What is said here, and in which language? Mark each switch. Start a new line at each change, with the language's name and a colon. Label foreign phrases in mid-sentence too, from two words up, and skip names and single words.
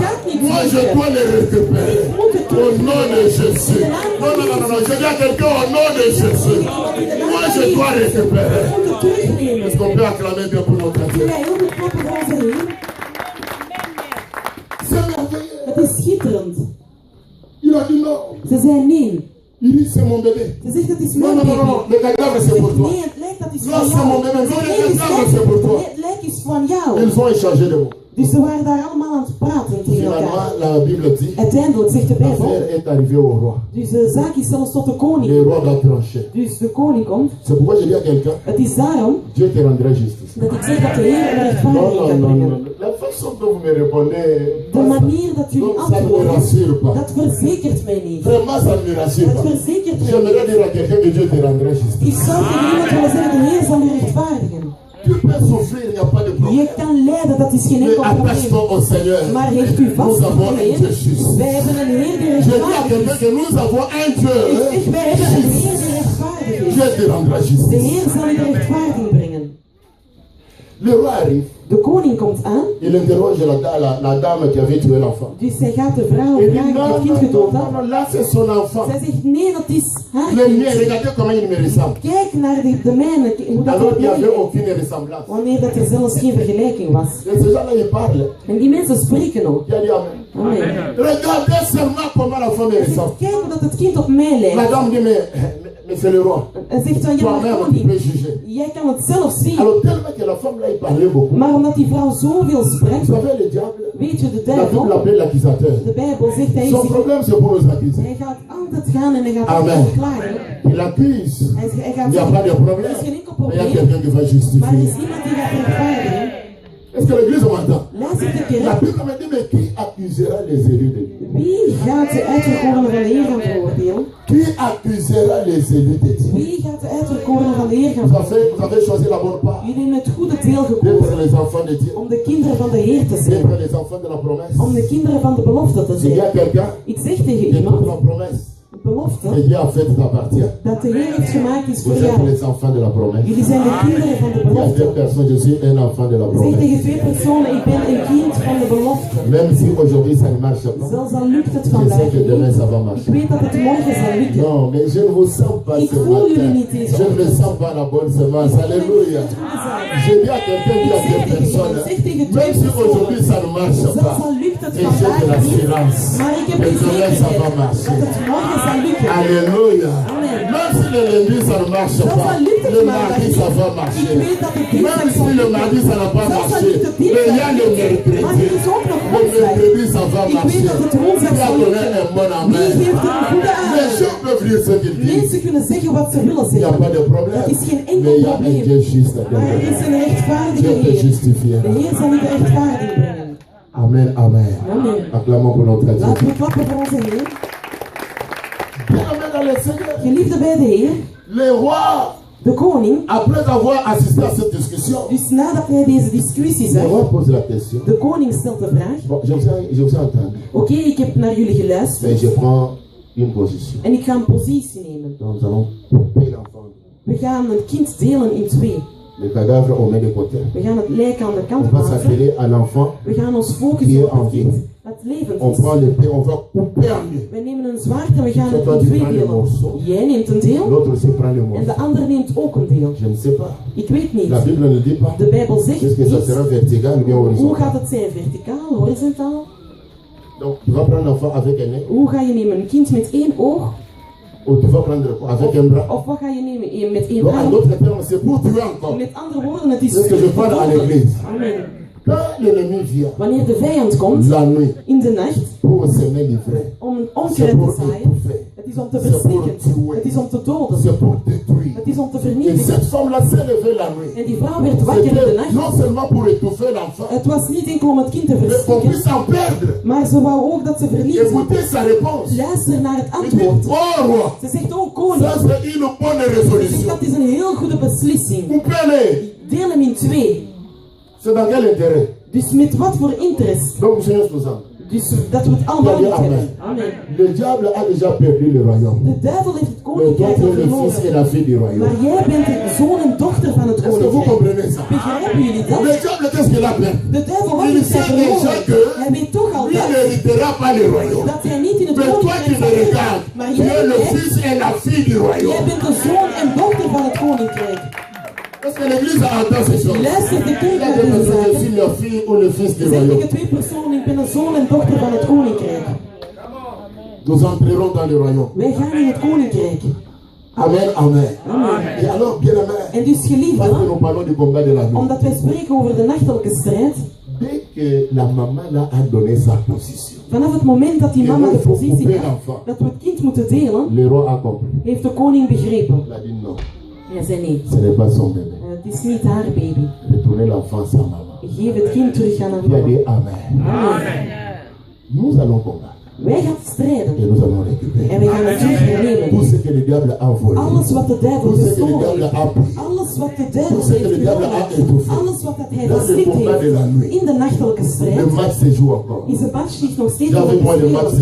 French: Moi, je dois le récupérer. Au nom de Jésus. Non, non, non, non. Je dis à quelqu'un au nom de Jésus. Moi, je dois récupérer. Est-ce qu'on peut acclamer bien pour notre Dieu?
Dutch: Ja, heel goed kloppen voor onze Heer.
French: C'est merveilleux.
Dutch: Het is schitterend.
French: Il a dit non.
Dutch: Ze zei nee.
French: Il dit c'est mon bébé.
Dutch: Ze zegt dat is
French: Non,
Dutch: mijn
French: non, non, non, non.
Dutch: baby.
French: Le cadavre c'est pour toi.
Dutch: Nee, het lijkt dat is
French: Non,
Dutch: van
French: c'est mon
Dutch: jou.
French: bébé. Non,
Dutch: Ze
French: le
Dutch: zegt,
French: cadavre c'est pour toi.
Dutch: nee, het lijk is van jou.
French: Ils ont échangé de mots.
Dutch: Dus ze waren daar allemaal aan het praten tegen
French: Finalement,
Dutch: elkaar.
French: la Bible dit
Dutch: Uiteindelijk zegt de Bijbel.
French: l'affaire est arrivée au roi.
Dutch: Dus de zaak is zelfs tot de
French: Le
Dutch: koning.
French: roi doit trancher.
Dutch: Dus de koning komt.
French: C'est pourquoi je dis à quelqu'un,
Dutch: Het is daarom
French: Dieu te rendra justice.
Dutch: dat ik zeg dat de Heer een
French: Non,
Dutch: rechtvaardiging
French: non,
Dutch: gaat
French: non,
Dutch: brengen.
French: non. La façon dont vous me répondez,
Dutch: De manier dat jullie
French: donc, ça ne me
Dutch: antwoorden,
French: rassure pas.
Dutch: dat verzekert mij niet.
French: Vraiment, ça ne me rassure
Dutch: Het
French: pas.
Dutch: verzekert mij
French: J'aimerais
Dutch: niet.
French: dire à quelqu'un que Dieu te rendra justice.
Dutch: Ik zou tegen iemand willen zeggen, de Heer zal je rechtvaardigen.
French: Tu peux souffrir, il n'y a pas de problème.
Dutch: Je kan lijden, dat is geen
French: Mais
Dutch: enkel probleem.
French: attache-toi au Seigneur.
Dutch: Maar hecht u vast
French: Nous
Dutch: op
French: avons
Dutch: de
French: un Dieu
Dutch: Heer.
French: juste.
Dutch: Wij hebben een Heer die
French: Je dis à
Dutch: rechtvaardig
French: quelqu'un
Dutch: is.
French: que nous avons un Dieu.
Dutch: Ik zeg, wij hebben een Heer die rechtvaardig is.
French: Dieu te rendra
Dutch: De
French: justice.
Dutch: Heer zal je rechtvaardiging brengen.
French: Le roi arrive.
Dutch: De koning komt aan,
French: Il interroge la dame qui avait tué l'enfant.
Dutch: dus zij gaat de vrouw
French: Il dit
Dutch: vragen die
French: non,
Dutch: het kind
French: non,
Dutch: gedood
French: non,
Dutch: had.
French: non, là c'est son enfant.
Dutch: Zij zegt, nee, dat is haar
French: Le mien,
Dutch: kind.
French: regardez comment il me ressemble.
Dutch: Kijk naar de mijne, hoe dat
French: Alors
Dutch: op
French: il n'y
Dutch: mij
French: avait
Dutch: lijkt.
French: aucune ressemblance.
Dutch: Wanneer dat er zelfs geen vergelijking was.
French: Et ces gens-là, ils parlent.
Dutch: En die mensen spreken ook.
French: Il a dit Amen. Amen. Regardez seulement comment l'enfant me
Dutch: Hij zegt,
French: ressemble.
Dutch: kijk hoe dat het kind op mij
French: La
Dutch: lijkt.
French: dame dit, mais c'est le roi.
Dutch: En zegt van, ja, maar
French: Toi-même, tu
Dutch: koning,
French: peux juger.
Dutch: jij kan het zelf zien.
French: Alors tellement que la femme là, il parlait beaucoup.
Dutch: Maar omdat die vrouw zoveel spreekt,
French: Vous savez, le diable,
Dutch: weet je, de
French: la Bible
Dutch: duivel,
French: l'appelait l'accusateur.
Dutch: de Bijbel zegt,
French: Son problème, c'est pour nous accuser.
Dutch: hij gaat altijd gaan en hij gaat Amen. altijd verklaren.
French: Il accuse.
Dutch: Hij
French: Il
Dutch: gaat
French: n'y a pas
Dutch: zeggen,
French: de
Dutch: er
French: problème.
Dutch: is geen enkel
French: Mais il y a
Dutch: probleem,
French: quelqu'un qui va
Dutch: maar er
French: justifier.
Dutch: is iemand die gaat rechtvaardigen.
French: Est-ce que l'église m'entend?
Dutch: Luister de
French: La
Dutch: kerk.
French: Bible me dit, mais qui accusera les élus de Dieu?
Dutch: Wie gaat de uitverkorenen van de Heer gaan veroordelen?
French: Qui accusera les élus de Dieu?
Dutch: Wie gaat de uitverkorenen van de Heer gaan
French: Vous avez choisi la bonne part.
Dutch: Jullie hebben het goede deel
French: D'être
Dutch: gekozen
French: les enfants de Dieu.
Dutch: om de kinderen van de Heer te zijn.
French: D'être les enfants de la promesse.
Dutch: Om de kinderen van de belofte te
French: Je dis à
Dutch: zijn.
French: quelqu'un
Dutch: Ik zeg tegen
French: que toute
Dutch: iemand,
French: la promesse
Dutch: de belofte,
French: que Dieu a faite t'appartient.
Dutch: dat de Heer heeft gemaakt is voor
French: Vous êtes
Dutch: jou.
French: les enfants de la promesse.
Dutch: Jullie zijn de kinderen van de
French: Il y a deux
Dutch: belofte.
French: personnes, je suis un enfant de la
Dutch: Zeg
French: promesse.
Dutch: tegen twee personen, ik ben een kind van de belofte.
French: Même si aujourd'hui ça ne marche pas,
Dutch: Zelfs al lukt het
French: je sais
Dutch: vandaag
French: que demain
Dutch: niet.
French: ça va
Dutch: Ik
French: marcher.
Dutch: weet dat het morgen zal lukken.
French: Non, mais je ne vous sens pas
Dutch: Ik
French: ce
Dutch: voel jullie
French: matin.
Dutch: niet eens.
French: Je ne sens pas la bonne semence. Alléluia. Je dis à quelqu'un qui a deux personnes, même si aujourd'hui ça ne marche
Dutch: Zelfs
French: pas,
Dutch: al lukt het
French: et j'ai de
Dutch: vandaag niet,
French: l'assurance
Dutch: maar ik heb
French: que
Dutch: de
French: demain ça va
Dutch: zekerheid dat
French: marcher.
Dutch: het morgen zal lukken.
French: Alléluia. Amen. Même si le lundi ça ne marche
Dutch: Zelfs
French: pas,
Dutch: al lukt het
French: le
Dutch: maandag
French: mardi
Dutch: niet,
French: ça va
Dutch: ik
French: marcher.
Dutch: weet dat het
French: Même
Dutch: dinsdag
French: si
Dutch: zal
French: le
Dutch: lukken.
French: mardi ça n'a pas
Dutch: Zelfs al
French: marché,
Dutch: lukt het
French: mais il y a le
Dutch: dinsdag, maar
French: mercredi.
Dutch: er is ook nog
French: Le
Dutch: woensdag.
French: mercredi ça va
Dutch: Ik weet
French: marcher.
Dutch: dat het woensdag
French: Qui a
Dutch: zal
French: donné
Dutch: lukken.
French: un bon
Dutch: Wie
French: amen?
Dutch: geeft er een goede
French: Les
Dutch: aan?
French: gens peuvent dire ce qu'ils disent.
Dutch: Mensen kunnen zeggen wat ze willen
French: Il n'y a
Dutch: zeggen.
French: pas de problème.
Dutch: Dat is geen
French: Mais
Dutch: enkel
French: il y a un
Dutch: probleem.
French: Dieu juste
Dutch: Maar er
French: derrière.
Dutch: is een rechtvaardige
French: Dieu te
Dutch: Heer.
French: justifiera.
Dutch: De Heer zal u de rechtvaardiging brengen.
French: Amen, amen. Amen. Acclamons pour notre Dieu.
Dutch: Laten we klappen voor onze Heer.
French: Bien-aimé dans le Seigneur,
Dutch: Geliefde bij de Heer,
French: le roi,
Dutch: de koning,
French: après avoir assisté à cette discussion,
Dutch: dus nadat hij deze discussie
French: le
Dutch: zag,
French: roi pose la question.
Dutch: de koning stelt de vraag.
French: Bon, je vous ai entendu,
Dutch: Oké, ik heb naar jullie
French: mais
Dutch: geluisterd
French: je prends une position.
Dutch: en ik ga een positie nemen.
French: Donc, nous allons couper l'enfant.
Dutch: We gaan het kind delen in twee.
French: Le cadavre, on met de côté.
Dutch: We gaan het lijk aan de
French: On
Dutch: kant
French: va
Dutch: plaatsen.
French: s'atteler à l'enfant.
Dutch: We gaan ons
French: Die
Dutch: focussen op
French: en
Dutch: het
French: vie.
Dutch: kind dat levend
French: On
Dutch: is.
French: prend l'épée, on va couper en deux.
Dutch: Wij nemen een zwaard en we gaan het
French: Toi,
Dutch: in
French: tu
Dutch: twee
French: prends le
Dutch: delen.
French: morceau.
Dutch: Jij neemt een deel
French: L'autre aussi prend le
Dutch: en
French: morceau.
Dutch: de ander neemt ook een deel.
French: Je ne sais pas.
Dutch: Ik weet niet.
French: La Bible ne dit pas.
Dutch: De Bijbel zegt
French: Est-ce que ça
Dutch: niet
French: sera vertical ou bien
Dutch: hoe
French: horizontal?
Dutch: gaat het zijn, verticaal, horizontaal.
French: Donc, tu vas prendre l'enfant avec un œil
Dutch: Hoe ga je nemen? Een kind met één oog
French: ou tu vas prendre avec un bras.
Dutch: of wat ga je nemen? Met één
French: Donc, en
Dutch: arm?
French: d'autres termes, c'est pour tuer encore.
Dutch: Met andere woorden, het is
French: C'est ce que je parle à l'église. Amen. Quand l'ennemi vient
Dutch: Wanneer de vijand komt
French: la nuit
Dutch: in de nacht
French: pour semer l'ivraie,
Dutch: om een
French: c'est
Dutch: onkruid
French: pour
Dutch: te zaaien,
French: étouffer,
Dutch: het is om te
French: c'est pour
Dutch: verstikken,
French: tuer,
Dutch: het is om te doden,
French: c'est pour détruire.
Dutch: het is om te
French: Et
Dutch: vernietigen.
French: cette femme-là s'est levée la nuit.
Dutch: En die vrouw werd wakker in de
French: C'était
Dutch: nacht.
French: non seulement pour étouffer l'enfant,
Dutch: Het was niet enkel om het kind te
French: mais qu'on
Dutch: verstikken,
French: puisse en perdre.
Dutch: maar ze wou ook dat ze verliezen.
French: Écoutez sa réponse.
Dutch: Luister naar het
French: Il dit,
Dutch: antwoord.
French: oh roi,
Dutch: Ze zegt, oh koning,
French: ça c'est une bonne
Dutch: ze zegt,
French: résolution.
Dutch: dat is een heel goede beslissing.
French: Coupez-les.
Dutch: Deel hem in twee.
French: C'est dans quel intérêt?
Dutch: Dus met wat voor interest?
French: Donc, Seigneur nous en.
Dutch: Dus dat we het allemaal niet hebben.
French: Amen. Le diable a déjà perdu le royaume.
Dutch: De duivel heeft het
French: Mais toi,
Dutch: koninkrijk
French: tu
Dutch: al
French: es le fils et
Dutch: verloren.
French: la fille du royaume.
Dutch: Maar jij bent de zoon en dochter van het
French: Est-ce que vous
Dutch: koninkrijk.
French: comprenez ça?
Dutch: Begrijpen jullie
French: Le
Dutch: dat?
French: diable, qu'est-ce qu'il a perdu?
Dutch: De duivel wat
French: Il
Dutch: heeft hij
French: sait déjà
Dutch: verloren?
French: que
Dutch: Hij weet toch al
French: lui
Dutch: dat,
French: n'héritera pas le royaume.
Dutch: dat hij niet in het
French: Mais toi qui
Dutch: koninkrijk
French: me
Dutch: zal
French: regardes,
Dutch: zijn. Maar
French: tu es le
Dutch: jij
French: fils et la fille du royaume.
Dutch: bent de zoon en dochter van het koninkrijk.
French: Est-ce que l'église entend ces choses?
Dutch: Luister de kerk
French: Il y a
Dutch: naar
French: des
Dutch: deze
French: personnes, je
Dutch: zaken.
French: suis le fils ou le fils du
Dutch: Zeg
French: royaume.
Dutch: tegen twee personen, ik ben een zoon en dochter van het koninkrijk.
French: Nous entrerons dans le royaume.
Dutch: Wij gaan in het koninkrijk.
French: Amen, amen. Amen. Et alors, bien aimé,
Dutch: En dus
French: parce que
Dutch: geliefden,
French: nous parlons du combat de la nuit.
Dutch: omdat wij spreken over de nachtelijke strijd,
French: Dès que la maman là a donné sa position,
Dutch: vanaf het moment dat die
French: et
Dutch: mama
French: nous,
Dutch: de
French: il faut
Dutch: positie
French: couper
Dutch: had,
French: l'enfant.
Dutch: dat we het kind moeten delen,
French: Le roi a compris.
Dutch: heeft de koning begrepen.
French: Il a dit non,
Dutch: Hij zei nee,
French: ce n'est pas son bébé.
Dutch: het is niet haar baby.
French: Retournez l'enfant à sa maman.
Dutch: Geef het kind terug aan haar
French: Il a
Dutch: mama.
French: dit amen. Amen. Nous allons combattre
Dutch: Wij gaan strijden
French: et nous allons
Dutch: en
French: récupérer
Dutch: wij gaan het terug
French: tout
Dutch: hernemen.
French: ce que le diable a volé,
Dutch: Alles wat de duivel
French: tout ce que le
Dutch: gestolen
French: diable
Dutch: heeft,
French: a pris.
Dutch: alles wat de duivel
French: Tout ce que
Dutch: heeft
French: le diable a
Dutch: genomen,
French: étouffé.
Dutch: alles wat dat hij
French: Dans le
Dutch: verslikt
French: combat de la
Dutch: heeft
French: nuit,
Dutch: in de nachtelijke
French: le
Dutch: strijd,
French: match se joue encore.
Dutch: is de match zich nog steeds Ja, aan met mij de match se